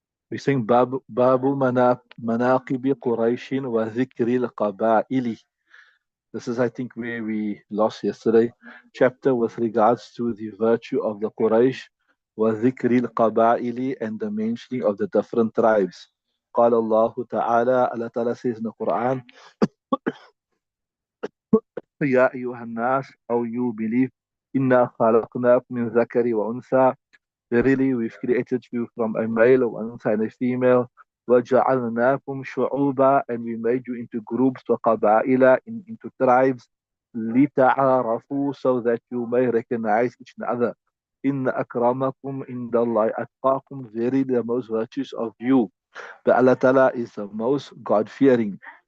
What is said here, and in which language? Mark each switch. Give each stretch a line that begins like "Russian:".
English: We sing
Arabic: Babu Manaqibi Quraishin wa Dhikril Qaba'ili.
English: This is, I think, where we lost yesterday. Chapter with regards to the virtue of the Quraysh,
Arabic: wa dhikril qabaili,
English: and the mentioning of the different tribes.
Arabic: قال الله تعالى,
English: Allah Ta'ala says in the Quran,
Arabic: يا أيها الناس, أو
English: you believe,
Arabic: إنا خلقناكم من ذكر وأنثى.
English: Verily, we've created you from a male,
Arabic: وأنثى,
English: and a female.
Arabic: وَجَعَلْنَاكُمْ شُعُوبًا,
English: and we made you into groups,
Arabic: وَقَبَائِلَ,
English: into tribes,
Arabic: لِتَعَارَفُوا,
English: so that you may recognize each other.
Arabic: إِنَّ أَكْرَمَكُمْ عِنْدَ اللَّهِ أَتْقَاكُمْ,
English: verily the most virtuous of you, but Allah Ta'ala is the most God-fearing.